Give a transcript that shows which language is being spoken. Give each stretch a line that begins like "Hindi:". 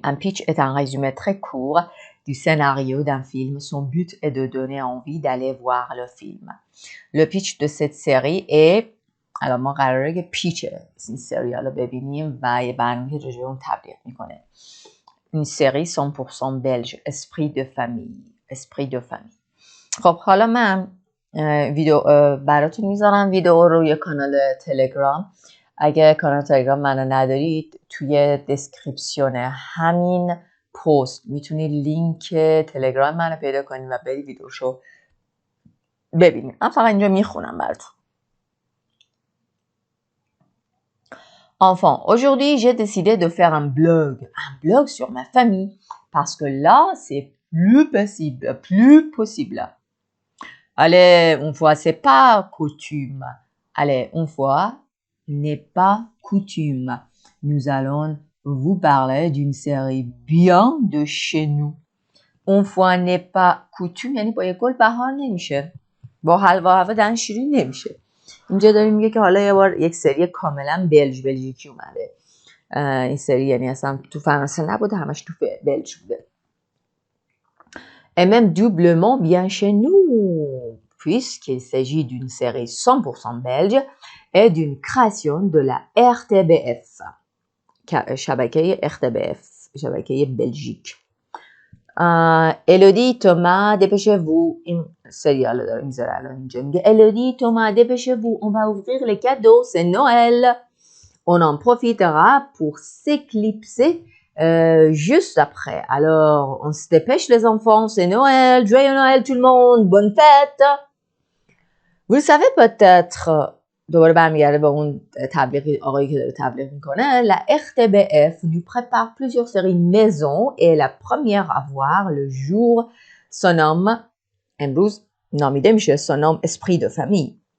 French: Un pitch est un résumé très court du scénario d'un film. Son but est de donner envie d'aller voir le film. Le pitch de cette série est...
Persian: الان ما قراره که پیچ این سریال رو ببینیم و یه برنامه که راجع به اون تبلیغ میکنه.
French: Une série 100% belge. Esprit de famille. Esprit de famille.
Persian: خب حالا من ویدیو براتون میذارم ویدیو رو یه کانال تلگرام. اگه کانال تلگرام منو ندارید، توی دسکریپسیون همین پست میتونید لینک تلگرام منو پیدا کنید و برید ویدیوشو ببینید. من فقط اینجا میخونم براتون.
French: Enfin, aujourd'hui, j'ai décidé de faire un blog sur ma famille, parce que là, c'est plus possible. Allez, une fois, c'est pas coutume. Allez, une fois, n'est pas coutume. Nous allons vous parler d'une série bien de chez nous. Une fois, n'est pas coutume
Persian: یعنی با یک گل بهار نمیشه، با حلوا هوا دهن شیرین نمیشه. اینجا داریم میگه که حالا یه بار یک سری کاملا بلژیکی اومده. این سری یعنی اصلا تو فرانسه نبوده، همش تو بلژ بوده.
French: Et même doublement bien chez nous, puisqu'il s'agit d'une série 100% belge et d'une création de la RTBF,
Persian: شبکه RTBF, شبکه بلژیک.
French: Elodie, Thomas, dépêchez-vous.
Persian: این سریال داره میذاره الان اینجا میگه Elodie, Thomas,
French: dépêchez-vous. On va ouvrir les cadeaux, c'est Noël. On en profitera pour s'éclipser juste après. Alors, on se dépêche les enfants, c'est Noël. Joyeux Noël tout le monde, bonne fête. Vous le savez peut-être.
Persian: دوباره برمیگرده به اون تبلیغ آقایی که داره تبلیغ میکنه.
French: La RTBF nous prépare plusieurs séries maison et la première à voir le jour se nomme,
Persian: امروز نامیده میشه,
French: se nomme Esprit de famille.